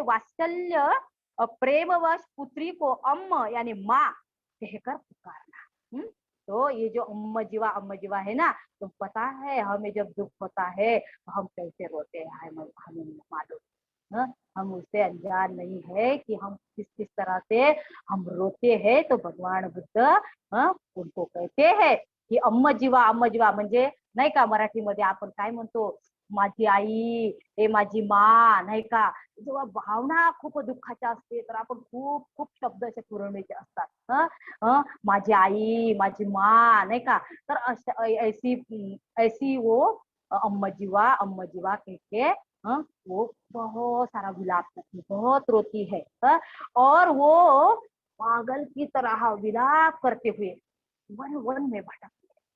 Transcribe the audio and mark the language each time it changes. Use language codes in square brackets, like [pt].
[hi] वात्सल्य प्रेमवश पुत्री को अम्म यानी माँ कहकर पुकारना। तो ये जो अम्म जीवा है ना, तो पता है हमें जब दुख होता है तो हम कैसे रोते हैं, हमें मालूम। हम उससे अनजान नहीं है कि हम किस किस तरह से हम रोते हैं। [mr] तो भगवान बुद्ध उनको कहते हैं की अम्म जीवा म्हणजे नाही का, मराठीमध्ये आपण काय म्हणतो, माझी आई, हे माझी मा, नाही का? जेव्हा भावना खूप दुःखाच्या असते तर आपण खूप खूप शब्द असे पुरवण्याचे असतात। माझी आई, माझी मा, नाही का? [hi] तर अशा ऐसी वो अम्म जीवा कह के वो बहुत सारा विलाप करती, बहुत रोती है। और वो पागल की तरह विलाप करते हुए वन वन में भटकती है।